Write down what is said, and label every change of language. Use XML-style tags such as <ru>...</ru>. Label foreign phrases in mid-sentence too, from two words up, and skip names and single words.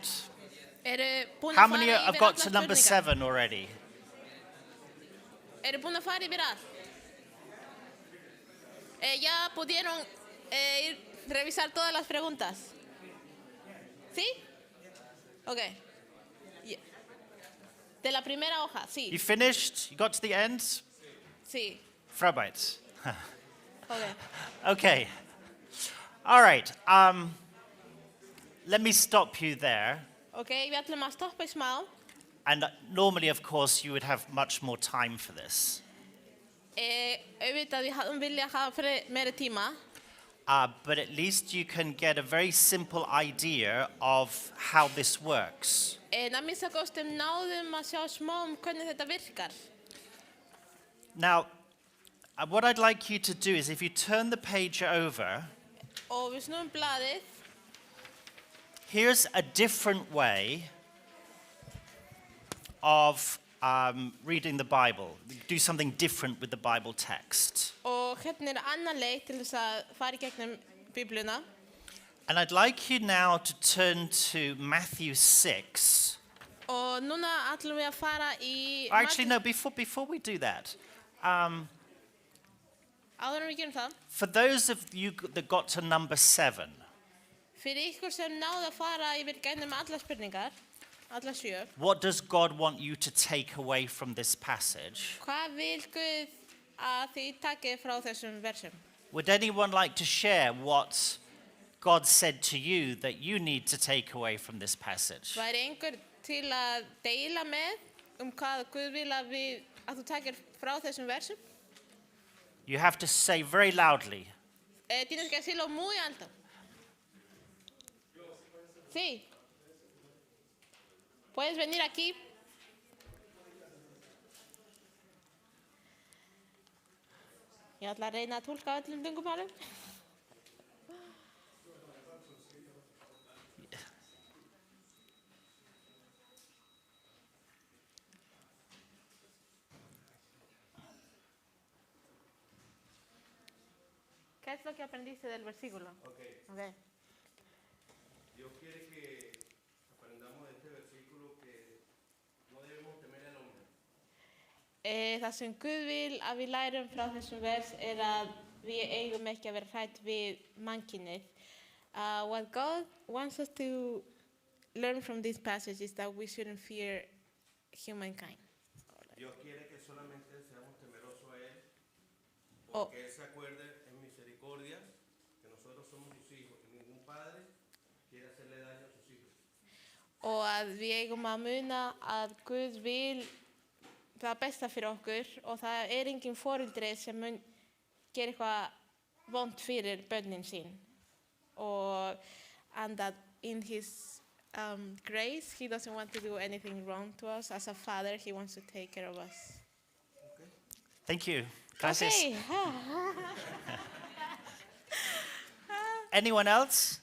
<is>Búin</is> <en>How</en> <is>að</is> <en>many</en> <is>fara</is> <en>have</en> <is>yfir</is> <en>got</en> <is>allar</is> <en>to number</en> <is>spurningar?</is> <en>7 already?</en> <is>Búin að fara yfir allt?</is> <es>¿Ya pudieron revisar todas las preguntas? ¿Sí? Ok. Yeah. De la primera hoja, sí.</es> <en>You finished? You got to the end?</en> <es>Sí. Frobite.</es> <en>Ok. Okay. All right. Let me stop you there.</en> <is>Ok, við ætlum að stoppa í smá.</is> <en>And normally, of course, you would have much more time for this.</en> <is>Auðvitað við hefðum vilja hafa meiri tíma.</is> <en>But at least you can get a very simple idea of how this works.</en> <is>En að minnsta kosti náðum að sjá smá hvernig þetta virkar.</is> <en>Now, what I'd like you to do is if you turn the page over,</en> <is>Og við snúum blaðið.</is> <en>here's a different way of reading the Bible. Do something different with the Bible text.</en> <is>Og hérna annar leið til þess að fara í gegnum Biblíuna.</is> <en>And I'd like you now to turn to Matthew 6.</en> <is>Og núna ætlum við að fara í...</is> <en>Actually, no, before we do that,</en> <is>Áður en við gerum það.</is> <en>for those of you that got to number 7,</en> <is>Fyrir ykkur sem náðu að fara yfir gegnum allar spurningar, allar 7.</is> <en>what does God want you to take away from this passage?</en> <is>Hvað vil Guð að þið takið frá þessum versum?</is> <en>Would anyone like to share what God said to you that you need to take away from this passage?</en> <is>Væri einhver til að deila með hvað Guð vil að þú takir frá þessum versum?</is> <en>You have to say very loudly.</en> <es>Tienes que decirlo muy alto. Sí. Puedes venir aquí.</es> <is>Ég ætla að reyna að túlka öllum tungumálum.</is> <es>¿Qué es lo que aprendiste del versículo?</es> <en>Okay.</en> <es>Dios quiere que aprendamos de este versículo que no debemos temer al hombre.</es> <is>Það sem Guð vil að við lærum frá þessum vers að við eigum ekki að vera hrædd við mannkynið.</is> <en>What God wants us to learn from this passage is that we shouldn't fear humankind.</en> <es>Dios quiere que solamente seamos temerosos a Él,</es> <en>Oh.</en> <es>porque Él se acuerde en misericordia que nosotros somos sus hijos y ningún padre quiere hacerle daño a sus hijos.</es> <is>Og að við eigum að muna að Guð vil það besta fyrir okkur og það engin foreldri sem mun gera eitthvað vont fyrir börnin sín.</is> <en>And that in his grace, he doesn't want to do anything wrong to us. As a father, he wants to take care of us. Thank you. Gracias. Okay. Anyone else?</en>